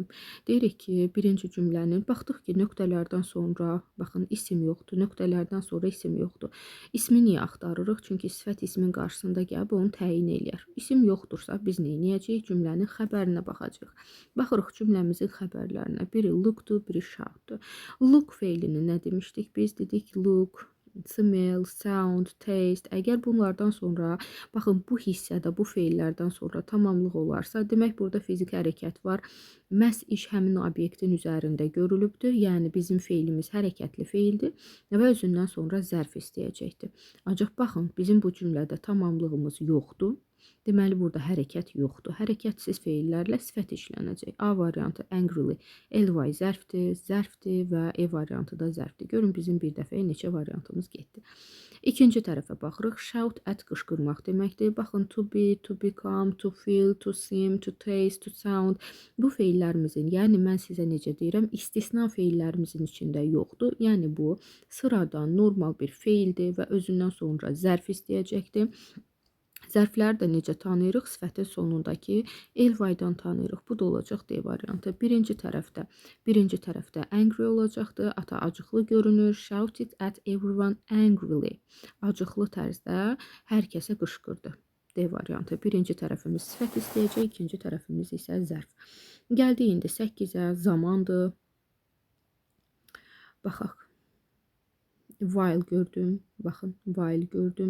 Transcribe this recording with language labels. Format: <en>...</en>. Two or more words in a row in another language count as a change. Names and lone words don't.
<az>Deyirik ki, birinci cümlənin, baxdıq ki, nöqtələrdən sonra, baxın, isim yoxdur, nöqtələrdən sonra isim yoxdur. İsmi niyə axtarırıq? Çünki sifət ismin qarşısında gəlib onu təyin eləyər. İsim yoxdursa, biz neyniyəcəyik? Cümlənin xəbərinə baxacaq. Baxırıq cümləmizin xəbərlərinə. Biri lookdur, biri shoutdur. Look feilini nə demişdik?</az> <en>Biz dedik look, smell, sound, taste.</en> <az>Əgər bunlardan sonra, baxın, bu hissədə, bu feillərdən sonra tamamlıq olarsa, demək burada fiziki hərəkət var. Məhz iş həmin obyektin üzərində görülübdür. Yəni bizim feilimiz hərəkətli feildir və özündən sonra zərf istəyəcəkdir. Ancaq baxın, bizim bu cümlədə tamamlığımız yoxdur. Deməli, burada hərəkət yoxdur. Hərəkətsiz feillərlə sifət işlənəcək. A variantı angrily, ly zərfdir və E variantı da zərfdir. Görün, bizim bir dəfəyə neçə variantımız getdi. İkinci tərəfə baxırıq.</az> <en>Shout at</en> <az>qışqırmaq deməkdir. Baxın,</az> <en>to be, to become, to feel, to seem, to taste, to sound.</en> <az>Bu feillərimizin, yəni mən sizə necə deyirəm, istisna feillərimizin içində yoxdur. Yəni bu sıradan normal bir feildir və özündən sonra zərf istəyəcəkdir. Zərfləri də necə tanıyırıq? Sifətin sonundakı ly-dan tanıyırıq. Bu da olacaq D variantı. Birinci tərəfdə angry olacaqdır. Ata acıqlı görünür.</az> <en>Shouted at everyone angrily.</en> <az>Acıqlı tərzdə hər kəsə qışqırdı. D variantı. Birinci tərəfimiz sifət istəyəcək, ikinci tərəfimiz isə zərf. Gəldi indi 8-ə, zamandır. Baxaq. While gördüm, baxın, while gördüm.</az>